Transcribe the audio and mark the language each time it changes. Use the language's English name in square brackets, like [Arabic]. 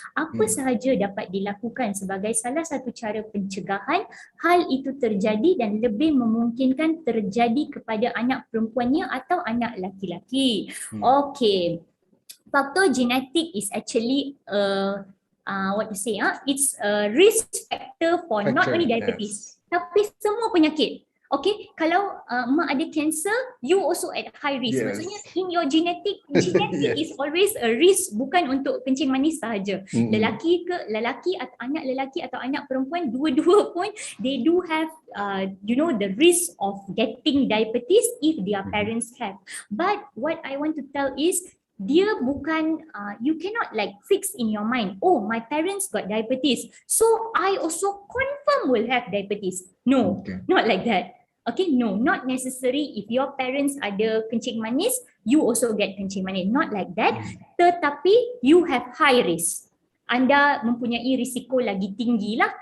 [Indonesian] Apa sahaja dapat dilakukan sebagai salah satu cara pencegahan hal itu terjadi dan lebih memungkinkan terjadi kepada anak perempuannya atau anak laki-laki? [English] Okay. Faktor genetic is actually what to say? It's a risk factor for not only diabetes, [Malay] tapi semua penyakit. [English] Okay, [Malay] kalau mak ada [English] cancer, you also at high risk. Yes. [Malay] Maksudnya [English] in your genetic Yes. is always a risk, [Malay] bukan untuk kencing manis sahaja. Lelaki atau anak lelaki atau anak perempuan, dua-dua pun [English] they do have the risk of getting diabetes if their parents have. But what I want to tell is, [Malay] dia bukan, [English] you cannot like fix in your mind, oh my parents got diabetes, so I also confirm will have diabetes. No, not like that. Okay, no, not necessary. If your parents [Malay] ada kencing manis, [English] you also get [Malay] kencing manis. [English] Not like that. [Malay] Tetapi [English] you have high risk. [Malay] Anda mempunyai risiko lagi tinggi.